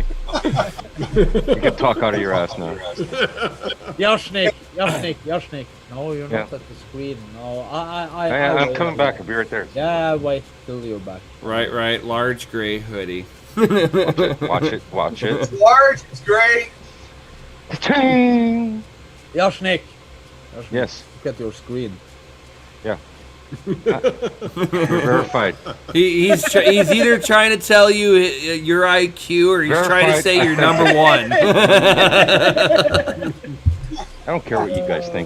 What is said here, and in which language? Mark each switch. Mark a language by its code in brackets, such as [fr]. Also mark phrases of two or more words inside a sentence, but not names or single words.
[en] You can talk out of your ass now. Yashnik. No, you're not at the screen. No, I'm coming back. I'll be right there. Yeah, wait till you're back. Right. Large gray hoodie. Watch it. It's large. It's great. Ka-ching! Yashnik. Yes. Look at your screen. You're verified. He's either trying to tell you your IQ or he's trying to Verified. say you're number one. I don't care what you guys think.